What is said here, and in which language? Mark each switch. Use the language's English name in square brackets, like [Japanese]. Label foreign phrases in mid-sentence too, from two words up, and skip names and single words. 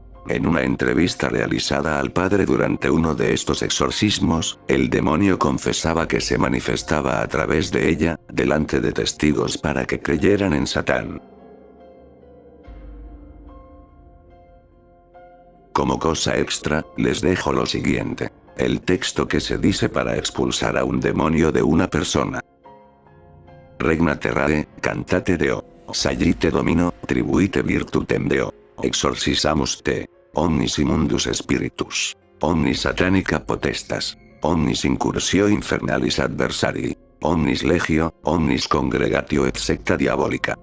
[Spanish] En una entrevista realizada al padre durante uno de estos exorcismos, el demonio confesaba que se manifestaba a través de ella, delante de testigos para que creyeran en Satán. Como cosa extra, les dejo lo siguiente. El texto que se dice para expulsar a un demonio de una persona. [Latin] Regna terrae, cantate Deo. Sallite domino, tribuite virtutem Deo. Exorcisamus te. Omnis immundus spiritus. Omnis satanica potestas. Omnis incursio infernalis adversarii. Omnis legio, omnis congregatio et secta diabolica.